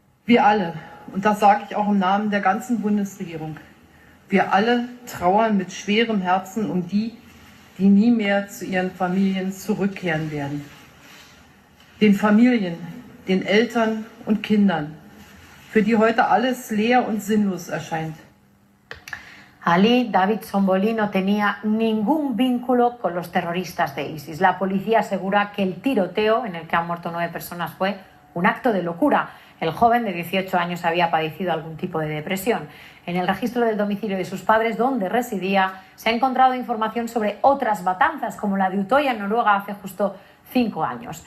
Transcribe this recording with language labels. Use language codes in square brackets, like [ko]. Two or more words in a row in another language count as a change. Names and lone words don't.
[de] Wir alle, und das sage ich auch im Namen der ganzen Bundesregierung, wir alle trauern mit schwerem Herzen um die, die nie mehr zu ihren Familien zurückkehren werden. Den Familien, den Eltern und Kindern, für die heute alles leer und sinnlos erscheint. [es] Ali David Zombolí no tenía ningún vínculo con los terroristas de ISIS. La policía asegura que el tiroteo en el que han muerto 9 personas fue un acto de locura. El joven de 18 años había padecido algún tipo de depresión. En el registro del domicilio de sus padres, donde residía, se ha encontrado información sobre otras matanzas, como la de Utoya en Noruega hace justo 5 años.